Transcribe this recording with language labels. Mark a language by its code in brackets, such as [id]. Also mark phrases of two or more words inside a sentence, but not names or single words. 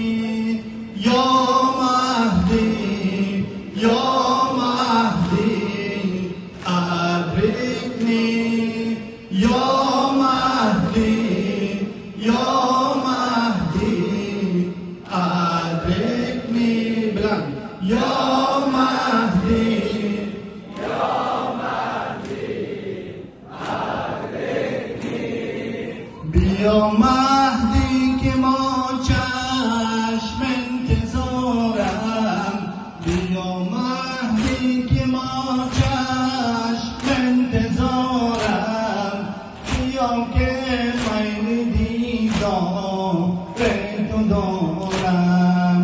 [ar] يا مهدي، يا مهدي، أدركني. يا مهدي، يا مهدي، أدركني. Bilang, يا مهدي. [fa] بیا مهدی که ما چشم انتظارم، بیا مهدی که ما چشم انتظارم، بیا که خیلی دیدار تو دارم.